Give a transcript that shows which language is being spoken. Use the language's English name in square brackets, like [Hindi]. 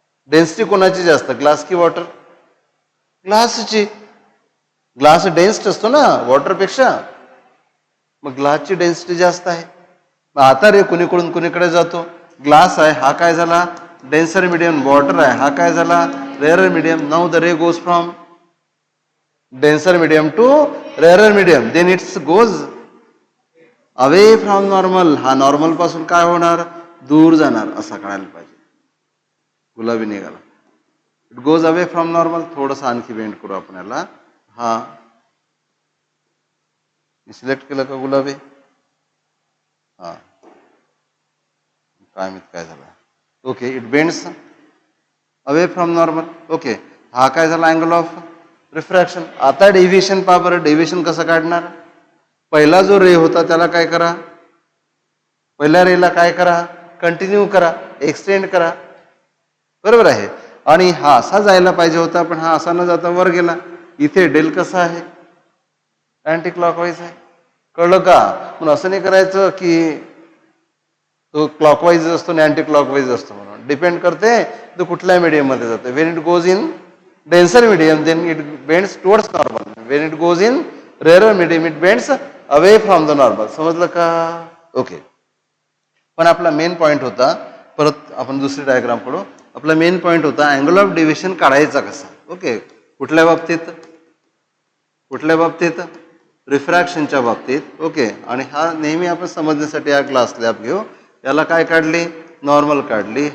[Marathi] Density कोणाची जास्त, glass की वॉटर? ग्लासची. ग्लास डेन्स्ड असतो ना वॉटरपेक्षा, मग ग्लासची डेन्सिटी जास्त आहे. मग आता रे कुणीकडून कुणीकडे जातो, ग्लास आहे हा काय झाला, डेन्सर मीडियम. वॉटर आहे हा काय झाला, rarer medium. [English] Now the ray goes from denser medium to rarer medium, then its goes away from normal. [Marathi] हा नॉर्मल पासून काय होणार, दूर जाणार, असा कळायला पाहिजे. गुलाबी निघाला, [English] It goes away from normal. [Marathi] थोडंसं आणखी बेंड करू आपण याला. हा सिलेक्ट केलं का गुलाबी? हा, काय माहित काय झालं. [English] Okay, it bends away from normal. [Marathi] Okay, हा काय झाला, अँगल ऑफ रिफ्रॅक्शन. आता डेव्हिएशन पहा बरं, डेव्हिएशन कसं काढणार. पहिला जो रे होता त्याला काय करा, पहिल्या रेला काय करा, कंटिन्यू करा, एक्सटेंड करा. बरोबर आहे. आणि हा असा जायला पाहिजे होता, पण हा असा न जाता वर गेला. इथे डेल कसा आहे, अँटी क्लॉकवाईज आहे. कळलं का? म्हणून असं नाही करायचं की तो क्लॉकवाईज असतो आणि अँटी क्लॉकवाईज असतो म्हणून. डिपेंड करते तो कुठल्या मीडियम मध्ये जातो. [English] When it goes in denser medium then it bends towards normal. When it goes in rarer medium it bends away from the normal. [Marathi] समजलं का? ओके. पण आपला मेन पॉईंट होता, परत आपण दुसरी डायग्राम कडू. आपला मेन पॉईंट होता अँगल ऑफ डेव्हिएशन काढायचा कसा. ओके, कुठल्या बाबतीत, कुठल्या बाबतीत, रिफ्रॅक्शनच्या बाबतीत. ओके, आणि हा नेहमी आपण समजण्यासाठी हा ग्लास स्लॅब घेऊ. याला काय काढली, नॉर्मल काढली.